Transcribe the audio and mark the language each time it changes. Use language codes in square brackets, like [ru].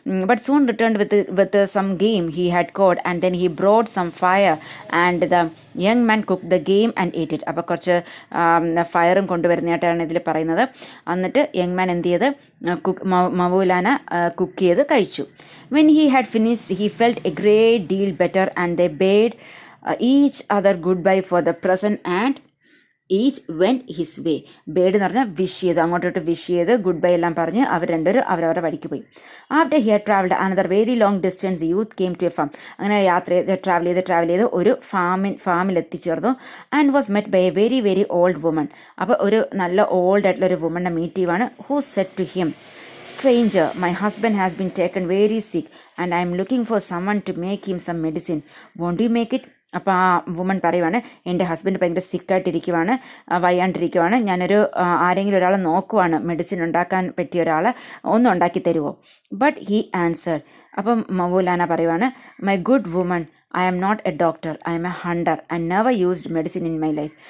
[en] But soon returned with some game he had caught, and then he brought some fire and the young man cook the game and eat it. [ml] അപ്പോൾ കുറച്ച് ഫയറും കൊണ്ടുവരുന്നതായിട്ടാണ് ഇതിൽ പറയുന്നത്. എന്നിട്ട് young man എന്ത് ചെയ്ത് Maulana cook ചെയ്ത് കഴിച്ചു. [en] When he had finished, he felt a great deal better, and they bade each other goodbye for the present, and each went his way. [ml] Bird എന്ന് പറഞ്ഞാൽ വിഷ് ചെയ്ത്, അങ്ങോട്ടോട്ട് വിഷ് ചെയ്ത് ഗുഡ് ബൈ എല്ലാം പറഞ്ഞ് അവർ രണ്ടുപേരും അവരവരുടെ വഴിക്ക് പോയി. [en] After he had travelled another very long distance youth came to a farm. [ml] അങ്ങനെ ട്രാവൽ ചെയ്ത് ഒരു ഫാമിൽ എത്തിച്ചേർന്നു. [en] And was met by a very very old woman. [ml] അപ്പോൾ ഒരു നല്ല ഓൾഡ് ആയിട്ടുള്ള ഒരു വുമണിനെ മീറ്റ് ചെയ്യുവാണ്. [en] Who said to him, "Stranger, my husband has been taken very sick and I am looking for someone to make him some medicine. Won't you make it?" [ml] അപ്പോൾ ആ woman പറയുവാണ്, എൻ്റെ ഹസ്ബൻഡ് ഭയങ്കര സിക്കായിട്ടിരിക്കുവാണ്, വയ്യാണ്ടിരിക്കുവാണ്, ഞാനൊരു ആരെങ്കിലും ഒരാളെ നോക്കുവാണ്, മെഡിസിൻ ഉണ്ടാക്കാൻ പറ്റിയ ഒരാളെ ഒന്ന് ഉണ്ടാക്കി തരുമോ. [en] but he answered, [ml] അപ്പം മൗലാന പറയുവാണ്, [en] My good woman, I am not a doctor, I am a hunter and never used medicine in my life.